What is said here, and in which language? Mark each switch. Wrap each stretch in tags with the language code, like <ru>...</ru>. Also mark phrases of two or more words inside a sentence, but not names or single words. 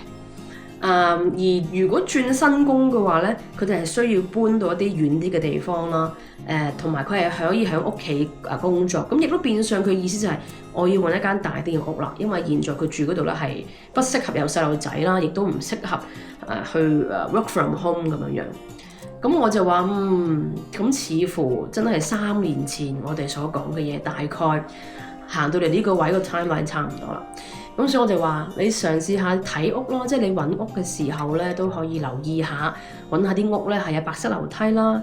<yue>而如果轉新工嘅話咧，佢哋係需要搬到一啲遠啲嘅地方啦。同埋佢係可以喺屋企工作。咁亦都變相佢意思就係我要揾一間大啲嘅屋啦，因為現在佢住嗰度咧係不適合有細路仔啦，亦都唔適合去</yue> <en>work from home</en> <yue>咁樣樣。咁我就話咁似乎真係3年前我哋所講嘅嘢，大概行到嚟呢個位個 timeline 差唔多啦。咁所以我哋話你嘗試下睇屋咯，即係你揾屋嘅時候咧都可以留意下，揾下啲屋咧係有白色樓梯啦。</yue>